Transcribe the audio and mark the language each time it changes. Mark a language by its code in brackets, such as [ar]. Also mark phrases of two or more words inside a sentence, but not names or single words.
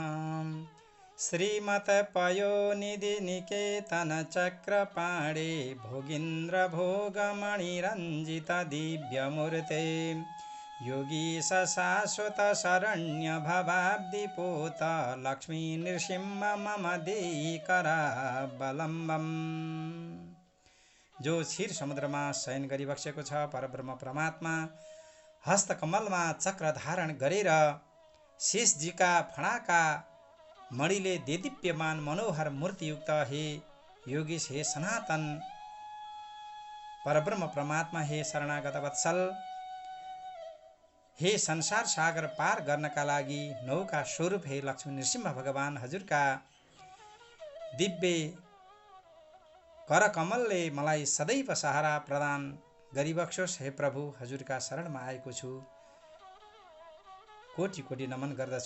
[sa] श्रीमत पयोनिधि निकेतन चक्रपाणे भोगीन्द्र भोगमणिरञ्जित दिव्यमूर्ते योगीश शाश्वत शरण्य भवाब्धिपोत लक्ष्मी नृसिंह मम देहि करावलम्बम्। [ne] जो क्षीर समुद्रमा शयन गरिबसेको छ परब्रह्म परमात्मा हस्तकमलमा चक्र धारण गरेर शेषजीका फणाका मणिले देदीप्यमान मनोहर मूर्तियुक्त हे योगीश, हे सनातन परब्रह्म परमात्मा, हे शरणागत वत्सल, हे संसार सागर पार गर्नका लागि नौका स्वरूप हे लक्ष्मी नृसिंह भगवान, हजुरका दिव्य करकमलले मलाई सदैव सहारा प्रदान गरिबक्सोस्। हे प्रभु, हजुरका शरणमा आएको छु, कोटि कोटि नमन गर्दछु।